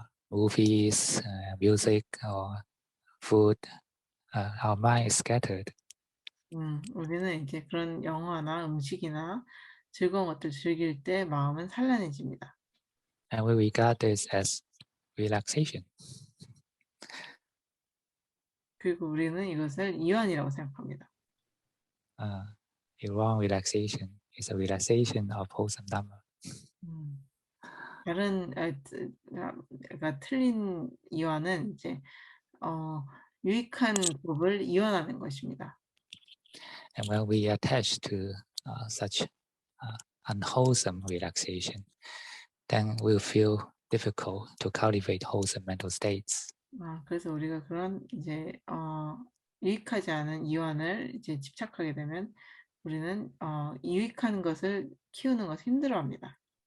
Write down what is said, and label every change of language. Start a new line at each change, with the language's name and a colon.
English: movies, music, or food, our mind is scattered.
Korean: 우리는 이제 그런 영화나 음식이나 즐거운 것들 즐길 때 마음은 산란해집니다.
English: And we regard this as relaxation.
Korean: 그리고 우리는 이것을 이완이라고 생각합니다.
English: A wrong relaxation is a relaxation of wholesome Dhamma.
Korean: 다른 그러니까 틀린 이완은 이제 유익한 법을 이완하는 것입니다.
English: And when we attach to such unwholesome relaxation, then we'll feel difficult to cultivate wholesome mental states.
Korean: 그래서 우리가 그런 이제 유익하지 않은 이완을 이제 집착하게 되면 우리는 유익한 것을 키우는 것을 힘들어합니다.